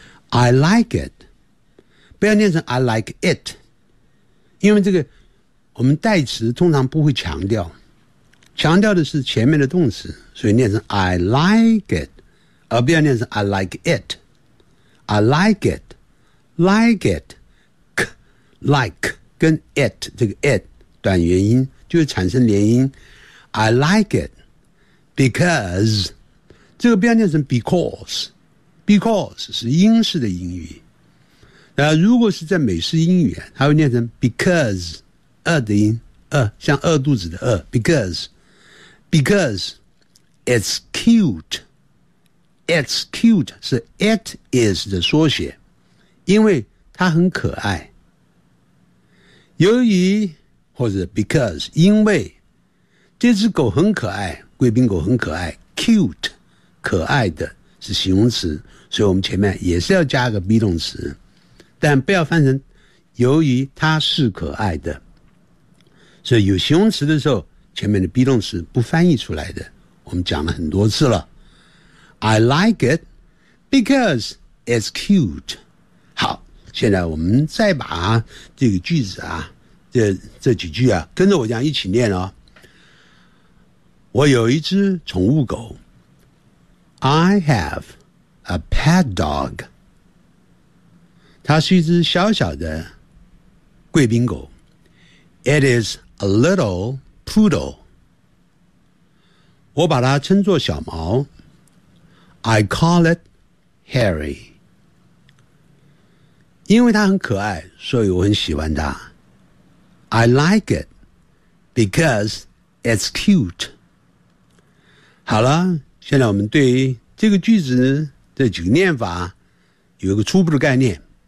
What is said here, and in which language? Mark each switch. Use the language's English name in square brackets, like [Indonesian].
[English] I like it， [Chinese] 不要念成 I like it， 因为这个我们代词通常不会强调。强调的是前面的动词，所以念成 I like it， 而不要念成 I like it。 I like it， like it， like 跟 it 这个 it 短元音就会产生连音。 I like it because 这个不要念成 because， because 是英式的英语。如果是在美式英语，它会念成 because， 饿的音，饿，像饿肚子的饿 [English] because it's cute。 [Chinese] It's cute 是 it is 的缩写，因为它很可爱。由于或者 because 因为这只狗很可爱，贵宾狗很可爱， cute 可爱的是形容词，所以我们前面也是要加个 be 动词，但不要翻成由于它是可爱的。所以有形容词的时候，前面的 be 动词不翻译出来的，我们讲了很多次了。 [English] I like it because it's cute. [Chinese] 好，现在我们再把这个句子啊，这几句啊，跟着我这样一起念哦。我有一只宠物狗。 [English] I have a pet dog. [Chinese] 它是一只小小的贵宾狗。 [English] It is a little poodle. [Chinese] 我把它称作小毛。 [English] I call it Harry. [Chinese] 因为它很可爱，所以我很喜欢它。 [English] I like it because it's cute. [Chinese] 好了，现在我们对于这个句子的几个念法有一个初步的概念。